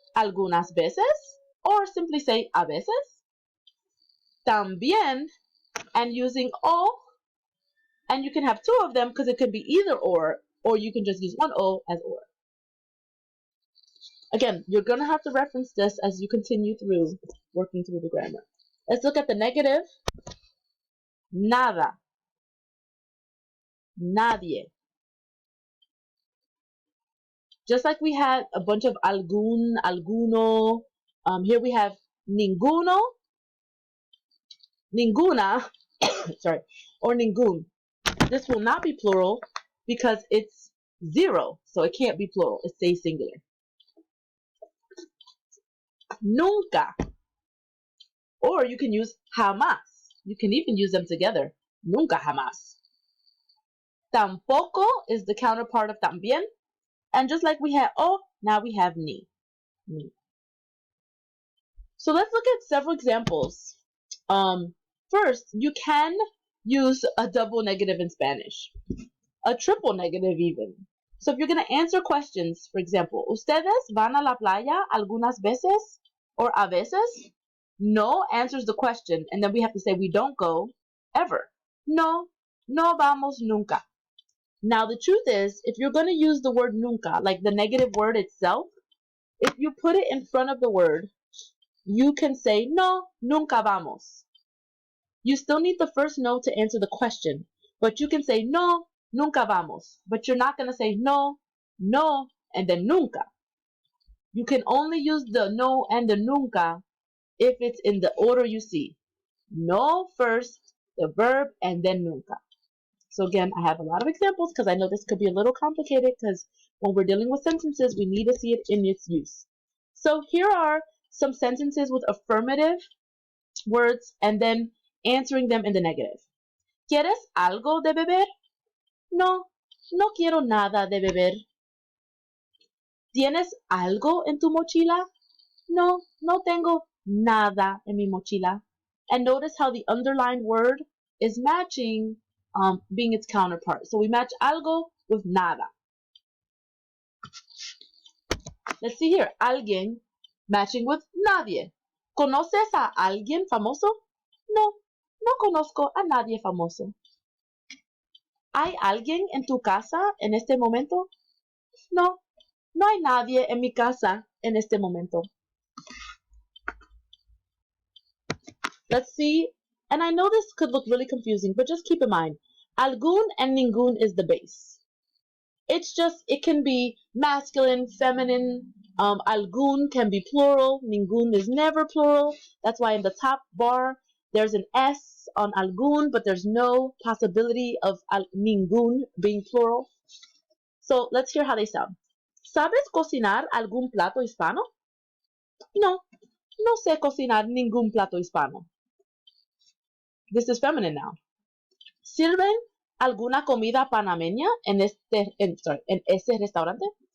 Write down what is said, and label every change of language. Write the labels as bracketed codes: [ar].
[es] algunas veces, or simply say a veces. [en] También, and using o, and you can have two of them because it could be either or you can just use one o as or. Again, you're going to have to reference this as you continue through working through the grammar. Let's look at the negative. [es] Nada. Nadie. [en] Just like we had a bunch of algún, alguno, here we have ninguno, ninguna, sorry, or ningún. This will not be plural because it's zero, so it can't be plural. It stays singular. Nunca. Or you can use jamás. You can even use them together. [es] Nunca jamás. [en] Tampoco is the counterpart of también. And just like we had o, now we have ni. So let's look at several examples. First, you can use a double negative in Spanish. A triple negative even. So if you're going to answer questions, for example, [es] ¿Ustedes van a la playa algunas veces [en] or [es] a veces? [en] No answers the question, and then we have to say we don't go ever. [es] No, no vamos nunca. [en] Now the truth is, if you're going to use the word nunca, like the negative word itself, if you put it in front of the word, you can say [es] no, nunca vamos. [en] You still need the first no to answer the question, but you can say [es] no, nunca vamos. [en] But you're not going to say no, no, and then nunca. You can only use the no and the nunca if it's in the order you see. No first, the verb, and then nunca. So again, I have a lot of examples because I know this could be a little complicated because when we're dealing with sentences, we need to see it in its use. So here are some sentences with affirmative words and then answering them in the negative. [es] ¿Quieres algo de beber? No, no quiero nada de beber. ¿Tienes algo en tu mochila? No, no tengo nada en mi mochila. [en] And notice how the underlined word is matching, being its counterpart. So we match algo with nada. Let's see here. Alguien matching with nadie. [es] ¿Conoces a alguien famoso? No, no conozco a nadie famoso. ¿Hay alguien en tu casa en este momento? No, no hay nadie en mi casa en este momento. [en] Let's see. And I know this could look really confusing, but just keep in mind, algún and ningún is the base. It's just, it can be masculine, feminine. Algún can be plural. Ningún is never plural. That's why in the top bar, there's an S on algún, but there's no possibility of ningún being plural. So let's hear how they sound. [es] ¿Sabes cocinar algún plato hispano? No, no sé cocinar ningún plato hispano. [en] This is feminine now. [es] ¿Sirven alguna comida panameña en ese restaurante?